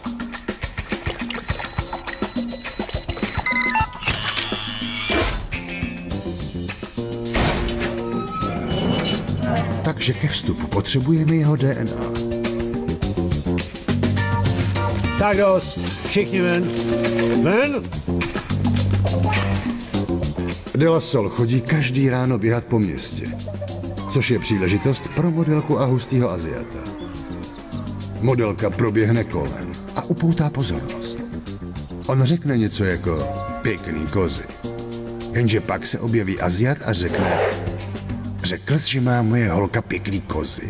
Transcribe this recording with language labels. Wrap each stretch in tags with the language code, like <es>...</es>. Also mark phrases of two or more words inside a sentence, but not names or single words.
<cs>Takže ke vstupu potřebujeme jeho DNA. Tak dost, všichni ven. Ven! De La Sol chodí každý ráno běhat po městě, což je příležitost pro modelku a hustýho Aziata. Modelka proběhne kolem a upoutá pozornost. On řekne něco jako pěkný kozy. Jenže pak se objeví Aziat a řekne: řekl jsi, že má moje holka pěkný kozy?</cs>